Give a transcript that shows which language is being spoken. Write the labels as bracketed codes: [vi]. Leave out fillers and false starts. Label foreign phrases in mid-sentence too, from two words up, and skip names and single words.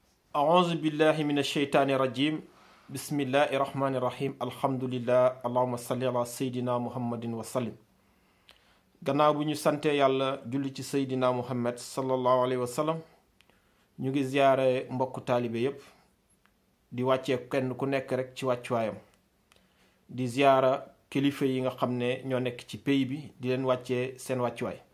[ar] أعوذ بالله من الشيطان الرجيم بسم الله الرحمن الرحيم الحمد لله اللهم صل على سيدنا محمد وسلم [wo] gannaaw bu ñu sante yàlla julli ci seydina muhammad [ar] صلى الله عليه وسلم [wo] ñu ngi ziyaare mbokku taalibe yépp di wàccee kenn ku nekk rek ci wàccuwaayam di ziyaara kilifa yi nga xam ne ñoo nekk ci pays bi di leen wàccee seen wàccuwaay